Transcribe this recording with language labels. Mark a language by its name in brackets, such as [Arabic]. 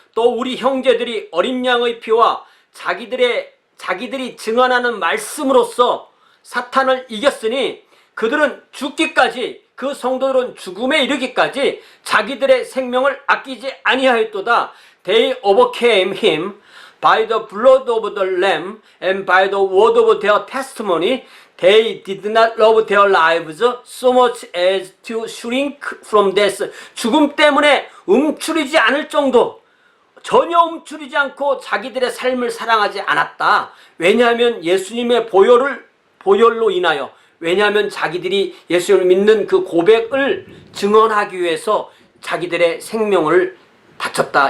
[Korean] 또 우리 형제들이 어린 양의 피와 자기들이 증언하는 말씀으로써 사탄을 이겼으니 그들은 죽기까지, 그 성도들은 죽음에 이르기까지 자기들의 생명을 아끼지 아니하였도다. [English] They overcame him by the blood of the lamb and by the word of their testimony. They did not love their lives so much as to shrink from death. [Korean] 죽음 때문에 움츠리지 않을 정도, 전혀 움츠리지 않고 자기들의 삶을 사랑하지 않았다. 왜냐하면 예수님의 보혈로 인하여, 왜냐하면 자기들이 예수님을 믿는 그 고백을 증언하기 위해서 자기들의 생명을 바쳤다.